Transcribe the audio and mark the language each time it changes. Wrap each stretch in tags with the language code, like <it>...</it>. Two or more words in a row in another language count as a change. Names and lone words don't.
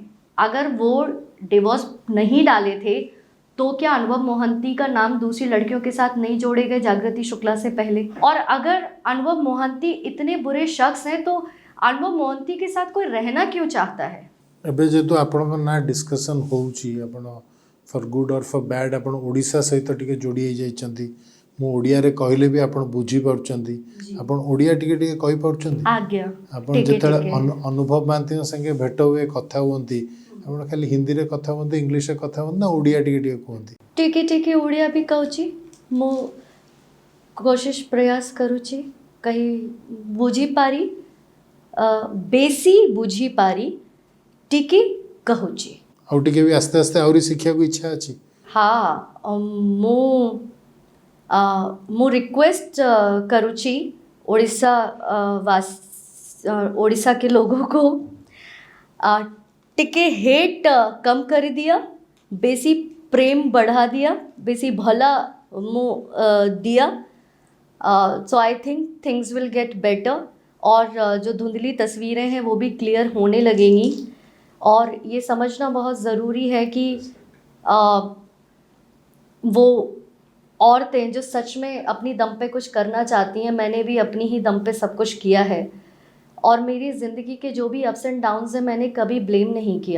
<hi>अगर वो डिवोर्स नहीं डाले थे तो क्या अनुभव मोहंती का नाम दूसरी लड़कियों के साथ नहीं जोड़े गए जागृति शुक्ला से पहले? और अगर अनुभव मोहंती इतने बुरे शख्स हैं तो अनुभव मोहंती के साथ कोई रहना क्यों चाहता है?</hi> <or>ଏବେ ଯେତୁ ଆପଣ ନା ଡିସ୍କସନ ହେଉଛି, ଆପଣ</or> <en>for good</en> <or>और</or> <en>for bad</en> <or>ଆପଣ ଓଡ଼ିଶା ସହିତ ଟିକେ ଯୋଡ଼ି ହୋଇ ଯାଇଛନ୍ତି. ମୁଁ ଓଡ଼ିଆ ରେ କହିଲେ ବି ଆପଣ ବୁଝି ପାରୁଛନ୍ତି, ଆପଣ ଓଡ଼ିଆ ଟିକେ ଟିକେ କହି ପାରୁଛନ୍ତି? आज्ञा. ଆପଣ ଯେତେବେଳେ ଅନୁଭବ ମହାନ୍ତି ସଙ୍ଗେ ଭେଟ ହୁଏ, କଥା ହୁଅନ୍ତି, ଆପଣ ଖାଲି ହିନ୍ଦୀରେ କଥା ହୁଅନ୍ତି, ଇଂଲିଶରେ କଥା ହୁଅନ୍ତି ନା ଓଡ଼ିଆ ଟିକେ ଟିକେ କୁହନ୍ତି? ଟିକେ ଟିକେ ଓଡ଼ିଆ ବି କହୁଛି, ମୁଁ କୋଶିଶ ପ୍ରୟାସ କରୁଛି କିଛି ବୁଝି ପାରି, ବେଶୀ ବୁଝି ପାରି, ଟିକେ କହୁଛି। ଆଉ ଟିକେ ବି ଆସ୍ତେ ଆସ୍ତେ ଆହୁରି ଶିଖିବାକୁ ଇଚ୍ଛା ଅଛି?</or> <hi>हाँ,</hi> <or>ମୁଁ ରିକ୍ୱେଷ୍ଟ କରୁଛି</or> <hi>ओडिशा ओडिशा के लोगों को, टिके हेट कम कर दिया, बेसी प्रेम बढ़ा दिया, बेसी भला मु दिया,</hi> <en>So I think things will get better.</en> <hi>और जो धुंधली तस्वीरें हैं वो भी क्लियर होने लगेंगी। और ये समझना बहुत ज़रूरी है कि वो औरतें जो सच में अपनी दम पे कुछ करना चाहती हैं, मैंने भी अपनी ही दम पे सब कुछ किया है, और मेरी ज़िंदगी के जो भी</hi> <en>ups and downs</en> <hi>हैं मैंने कभी ब्लेम नहीं किया।</hi>